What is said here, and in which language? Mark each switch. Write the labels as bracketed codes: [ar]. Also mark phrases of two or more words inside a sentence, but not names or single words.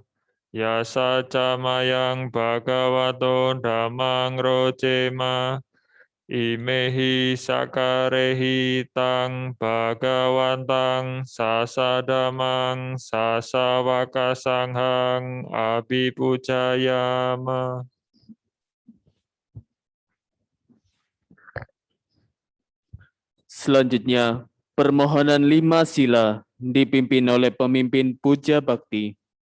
[pi] Yasa camayang Bhagavato dhammang rojema. Imehi sakarehi tang Bhagawantang sasadamang sasawaka sanghang abhipujayama. [id] Selanjutnya, permohonan 5 sila dipimpin oleh pemimpin Puja Bakti.